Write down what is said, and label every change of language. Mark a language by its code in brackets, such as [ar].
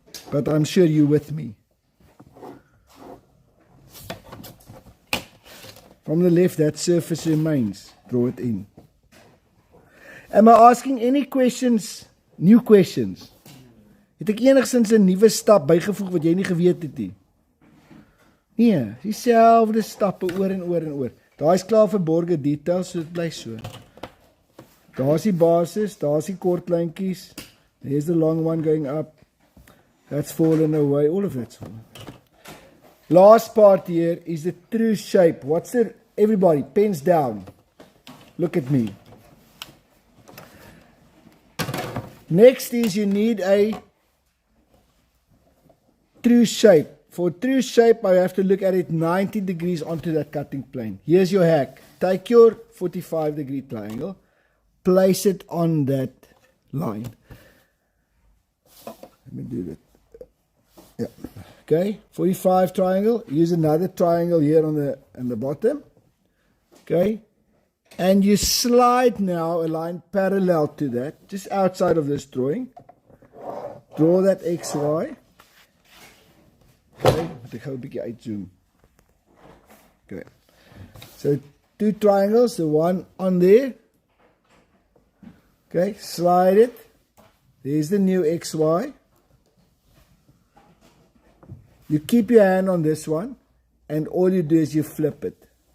[en] But I'm sure you're with me. From the left, that surface remains. Draw it in. Am I asking any questions, new questions? [af] Het ek enigstens 'n nuwe stap bygevoeg wat jy nie geweet het nie? Nee, dieselfde stappe oor en oor en oor. Daai is klaar verborgde details, so dit bly so. Daar's die basis, daar's die kort lijntjies. [en] There's the long one going up. That's fallen away. All of that's fallen. Last part here is the true shape. What's the, everybody, pens down. Look at me. Next is you need a true shape. For true shape, I have to look at it 90 degrees onto that cutting plane. Here's your hack. Take your 45-degree triangle, place it on that line. Let me do that. Yeah. Okay, 45 triangle. Use another triangle here on the bottom. Okay. And you slide now a line parallel to that, just outside of this drawing. Draw that XY. [af] Okay, ek gou 'n bietjie uitzoom. [en] Okay. So two triangles, the one on there. Okay, slide it. There's the new XY. You keep your hand on this one, and all you do is you flip it.